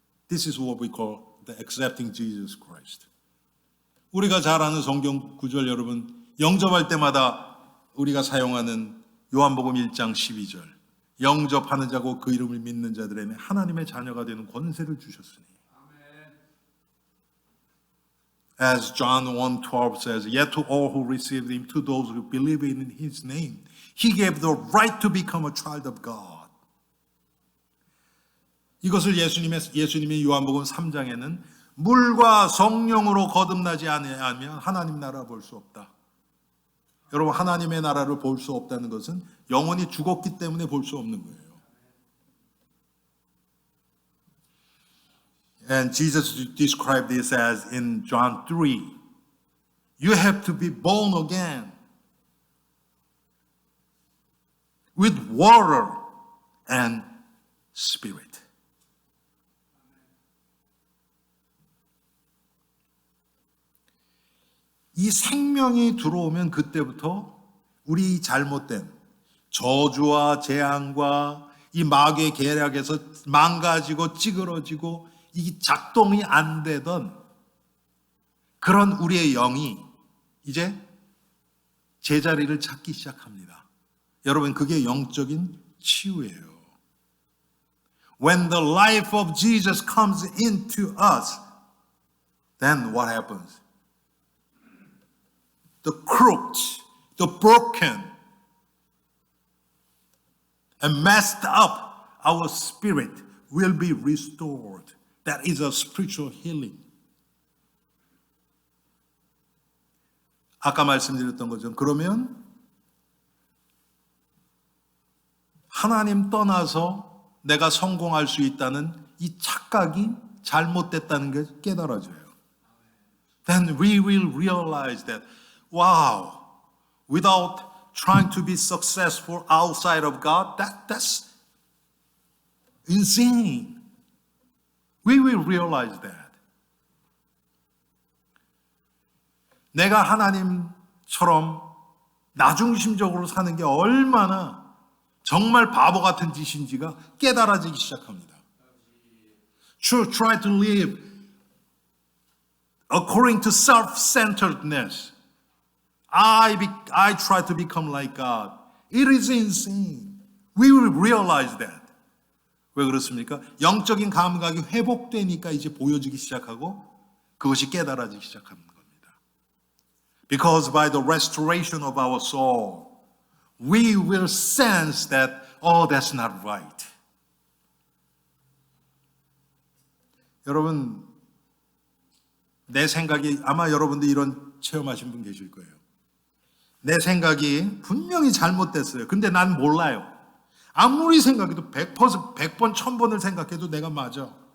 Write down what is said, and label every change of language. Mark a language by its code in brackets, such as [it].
[en] This is what we call the accepting Jesus Christ. [ko] 우리가 잘 아는 성경 구절 여러분, 영접할 때마다 우리가 사용하는 요한복음 1장 12절. 영접하는 자고 그 이름을 믿는 자들에게 하나님의 자녀가 되는 권세를 주셨으니. [en] As John 1:12 says, yet to all who received him, to those who believe in his name, he gave the right to become a child of God. [ko] 이것을 예수님이 요한복음 3장에는 물과 성령으로 거듭나지 않으면 하나님 나라 볼 수 없다. 여러분 하나님의 나라를 볼 수 없다는 것은 영혼이 죽었기 때문에 볼 수 없는 거예요. [en] And Jesus described this as in John 3. You have to be born again with water and spirit. [ko] 이 생명이 들어오면 그때부터 우리 잘못된 저주와 재앙과 이 마귀의 계략에서 망가지고 찌그러지고 이게 작동이 안 되던 그런 우리의 영이 이제 제자리를 찾기 시작합니다. 여러분, 그게 영적인 치유예요. [en] When the life of Jesus comes into us, then what happens? The crooked, the broken, and messed up, our spirit will be restored. That is a spiritual healing. [ko] 아까 말씀드렸던 것처럼 그러면 하나님 떠나서 내가 성공할 수 있다는 이 착각이 잘못됐다는 게 깨달아져요. [en] Then we will realize that, wow, without trying to be successful outside of God, that's insane. We will realize that. [ko] 내가 하나님처럼 나중심적으로 사는 게 얼마나 정말 바보 같은 짓인지가 깨달아지기 시작합니다. [en] Try to live according to self-centeredness. I try to become like God. It is insane. We will realize that. [ko] 왜 그렇습니까? 영적인 감각이 회복되니까 이제 보여지기 시작하고 그것이 깨달아지기 시작합니다. [en] Because by the restoration of our soul, we will sense that, oh, that's not right. [ko] 여러분, 내 생각이, 아마 여러분들 이런 체험하신 분 계실 거예요. 내 생각이 분명히 잘못됐어요. 근데 난 몰라요. 아무리 생각해도 100번, 1000번을 생각해도 내가 맞아.